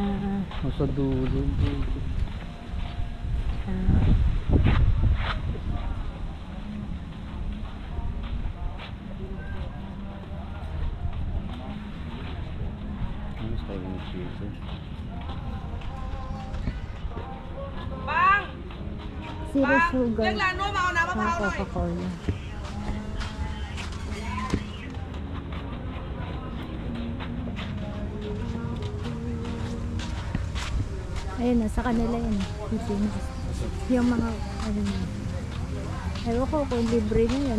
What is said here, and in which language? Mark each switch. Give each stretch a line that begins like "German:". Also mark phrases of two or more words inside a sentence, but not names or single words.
Filipino: Nasa dulo. Ano tayo yung cheese?
English: Zero sugar.
Thai: เรียกร้านนวดมาเอาน้ำมะพร้าวหน่อย
Filipino: Coca-Cola. Ayun na, sa kanila yun. Yung mga, ano na. Ewan ko kung libre na yan.